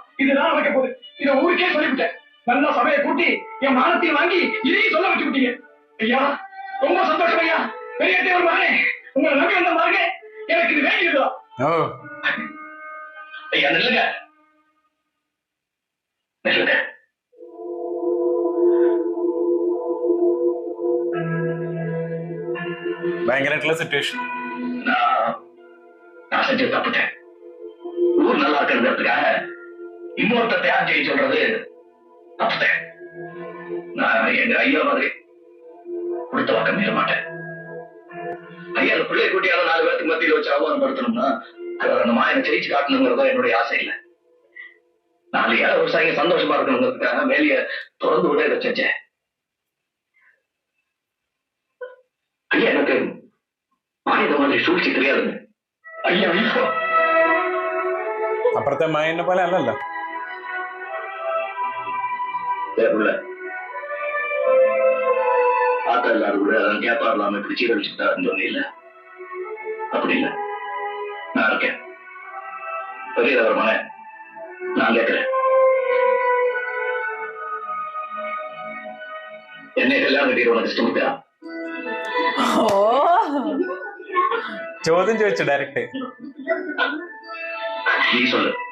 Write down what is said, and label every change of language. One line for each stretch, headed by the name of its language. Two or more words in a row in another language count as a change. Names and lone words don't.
Tamil: இதுதான் வைக்க போகுது. இதை ஊருக்கே சொல்லிவிட்டேன். நல்லா சபையை கூட்டி என் மானத்தையும் வாங்கி இதையும் சொல்ல வச்சு விட்டீங்க. ஐயா ரொம்ப சந்தோஷம் ஐயா. பெரிய தேவர் மகனே, உங்களை நம்பி வந்த பாருங்க, எனக்கு இது வேண்டியதுதான். ஐயா நில்லுங்க நில்லுங்க.
Malayalam: ഭയങ്കരമായിട്ടുള്ള സിറ്റുവേഷൻ.
Tamil: நான் செஞ்சு தப்புட்டேன். ஊர் நல்லா இருக்கிறதுக்காக இன்னொருத்த தியாகம் செய்ய சொல்றது தப்புட்டேன். நான் எங்க ஐயா மாதிரி கொடுத்த பக்கம் மீற மாட்டேன். ஐயா அந்த பிள்ளை கூட்டியால 4 பேருக்கு மத்தியில் வச்சு அவமானப்படுத்தணும்னா அந்த மாயனை ஜெயிச்சு காட்டணுங்கிறதோ என்னுடைய ஆசை இல்லை. 4 ஏழை விவசாயிங்க சந்தோஷமா இருக்கணுங்கிறதுக்காக வேலைய தொடர்ந்து விட இதை செஞ்சேன். ஐயா எனக்கு மாநில மாதிரி சூழ்ச்சி தெரியாதுங்க. ஐயா
Malayalam: അപ്പുറത്തെ മായനെ പോലെ അല്ലല്ലോ.
Tamil: ஆத்தா எல்லாரும் கூட கேப்பா இல்லாம இப்படி சீரழிச்சுட்டாருன்னு சொன்னீங்கல்ல, அப்படி இல்லை. நான் இருக்கேன். பெரியதவர் மகன், நான் கேட்கிறேன். என்னை கல்யாணம் கட்டிட்டு உனக்கு இஷ்டமிட்டா?
Malayalam: ചോദ്യം ചോദിച്ചു ഡയറക്റ്റ്.
Tamil: നീ சொல்லு.